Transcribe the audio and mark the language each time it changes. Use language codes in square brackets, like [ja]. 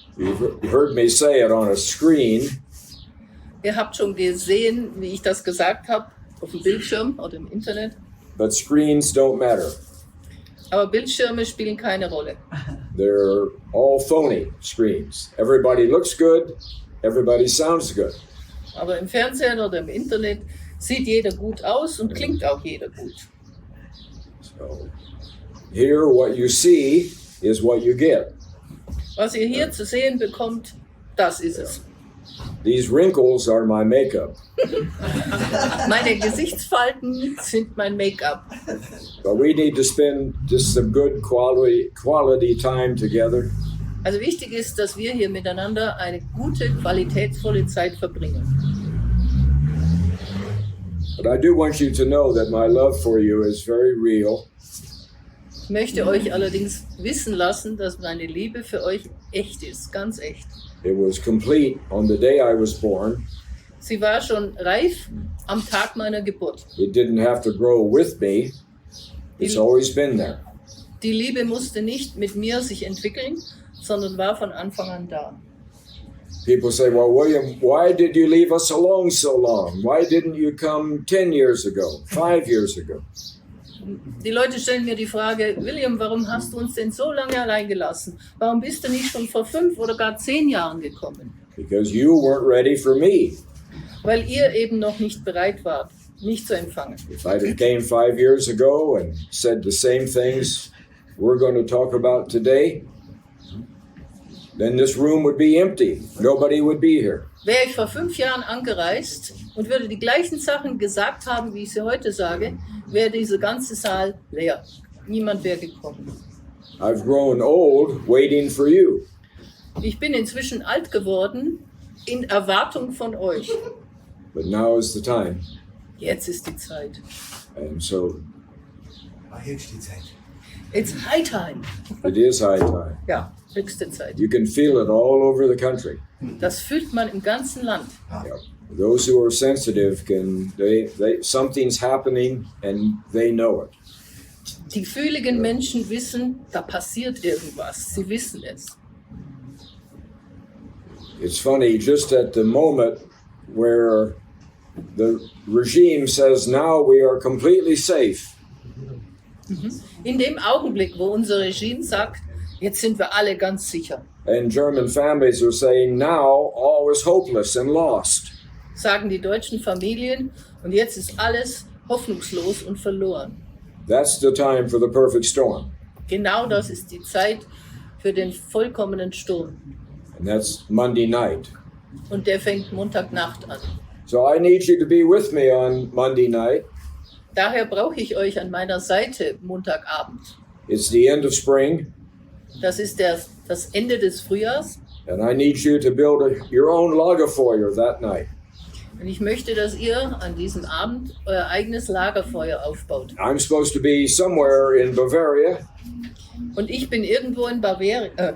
[en] You've heard me say it on a screen. [de] Ihr habt schon gesehen, wie ich das gesagt habe, auf dem Bildschirm oder im Internet. [en] But screens don't matter. [de] Aber Bildschirme spielen keine Rolle. [en] They're all phony screens. Everybody looks good. Everybody sounds good. [de] Aber im Fernsehen oder im Internet sieht jeder gut aus und klingt auch jeder gut. [en] So, here what you see is what you get. [de] Was ihr hier zu sehen bekommt, das ist es. [en] These wrinkles are my makeup. [de] Meine Gesichtsfalten sind mein Make-up. [en] But we need to spend just some good quality time together. [de] Also wichtig ist, dass wir hier miteinander eine gute, qualitätsvolle Zeit verbringen. [en] But I do want you to know that my love for you is very real. [de] Ich möchte euch allerdings wissen lassen, dass meine Liebe für euch echt ist, ganz echt. [en] It was complete on the day I was born. [de] Sie war schon reif am Tag meiner Geburt. [en] It didn't have to grow with me. It's always been there. [de] Die Liebe musste nicht mit mir sich entwickeln, sondern war von Anfang an da. [en] People say, well, William, why did you leave us alone so long? Why didn't you come 10 years ago, 5 years ago? [de] Die Leute stellen mir die Frage, William, warum hast du uns denn so lange allein gelassen? Warum bist du nicht schon vor 5 oder gar 10 Jahren gekommen? [en] Because you weren't ready for me. [de] Weil ihr eben noch nicht bereit wart, mich zu empfangen. [en] If I'd have came 5 years ago and said the same things we're going to talk about today, then this room would be empty. Nobody would be here. [de] Wäre ich vor 5 Jahren angereist und würde die gleichen Sachen gesagt haben, wie ich sie heute sage, wäre dieser ganze Saal leer. Niemand wäre gekommen. [en] I've grown old waiting for you. [de] Ich bin inzwischen alt geworden in Erwartung von euch. [en] But now is the time. [de] Jetzt ist die Zeit. [en] And so [de] Jetzt die Zeit. [en] It's high time. it is high time. [de] Ja, höchste Zeit. [en] You can feel it all over the country. [de] Das fühlt man im ganzen Land. [en] Yeah. Those who are sensitive something's happening and they know it. [de] Die fühligen Menschen wissen, da passiert irgendwas. Sie wissen es. [en] It's funny, just at the moment where the regime says now we are completely safe, [de] In dem Augenblick, wo unser Regime sagt, jetzt sind wir alle ganz sicher, [en] and German families are saying now all is hopeless and lost. [de] sagen die deutschen Familien, und jetzt ist alles hoffnungslos und verloren. [en] That's the time for the perfect storm. [de] Genau das ist die Zeit für den vollkommenen Sturm. [en] And that's Monday night. [de] Und der fängt Montagnacht an. [en] So I need you to be with me on Monday night. [de] Daher brauche ich euch an meiner Seite Montagabend. [en] It's the end of spring, [de] Das ist das Ende des Frühjahrs. [en] and I need you to build your own Lagerfeuer that night. [de] Und ich möchte, dass ihr an diesem Abend euer eigenes Lagerfeuer aufbaut. [en] I'm supposed to be somewhere in Bavaria, [de] Und ich bin irgendwo in Bayern.